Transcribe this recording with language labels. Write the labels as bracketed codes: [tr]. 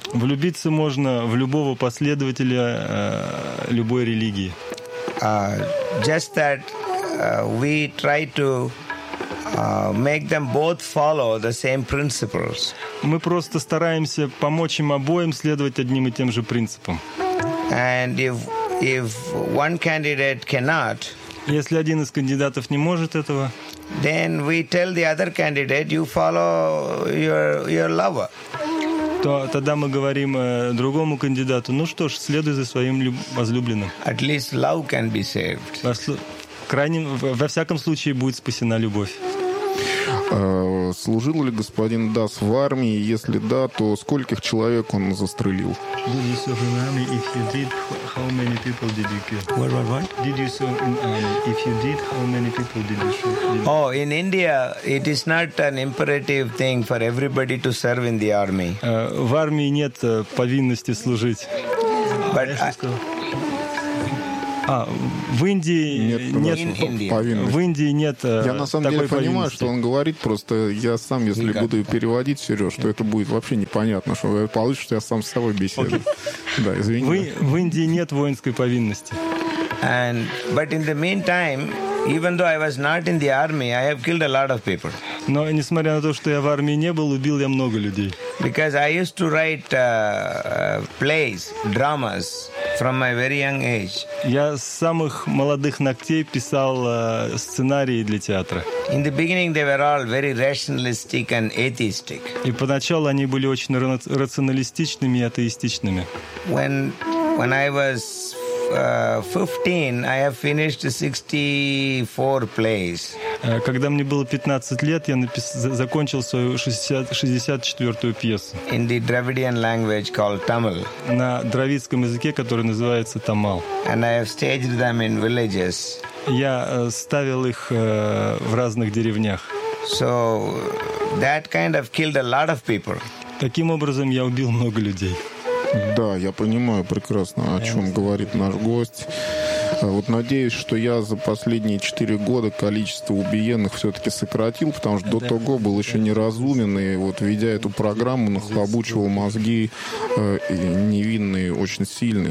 [ru] Влюбиться можно в любого последователя любой религии. [en] Just that we try to make them both follow the same principles. [ru] Мы просто стараемся помочь им обоим следовать одним и тем же принципам. [en] And if one candidate cannot, [ru] если один из кандидатов не может этого, [en] then we tell the other candidate, you follow your lover. [ru] То тогда мы говорим другому кандидату, ну что ж, следуй за своим возлюбленным. [en] At least love can be saved. [ru] Во всяком случае будет спасена любовь. Служил ли господин Дас в армии? Если да, то скольких человек он застрелил? [en] Did you serve in army? If you did, how many people did you kill? What? Did you serve in army? If you did, how many people did you shoot? Oh, in India, it is not an imperative thing for everybody to serve in the army. [ru] В армии нет повинности служить. [en] But [ru] в Индии нет повинности. В Индии нет такой повинности. Я на самом деле понимаю, повинности. Что он говорит, просто я сам, если никак буду переводить, Сереж, что это будет вообще непонятно, что получится, что я сам с собой беседую. Okay. Да, извини. В Индии нет воинской повинности. [en] And, but in the meantime, even though I was not in the army, I have killed a lot of people. [ru] Но несмотря на то, что я в армии не был, убил я много людей. [en] Because I used to write plays, dramas from my very young age. [ru] Я с самых молодых ногтей писал сценарии для театра. [en] In the beginning they were all very rationalistic and atheistic. [ru] И поначалу они были очень рационалистичными и атеистичными. [en] When I was 15, I have finished 64 plays. [ru] Когда мне было 15 лет, я закончил свою 64-ю пьесу. [en] In the Dravidian language called Tamil. [ru] На дравидском языке, который называется Тамал. [en] And I have staged them in villages. [ru] Я ставил их в разных деревнях. [en] So that kind of killed a lot of people. [ru] Таким образом, я убил много людей. Да, я понимаю прекрасно, о чем говорит наш гость. Вот надеюсь, что я за последние 4 года количество убиенных все-таки сократил, потому что до того был еще неразумен, и вот, ведя эту программу, нахлобучивал мозги невинные очень сильные.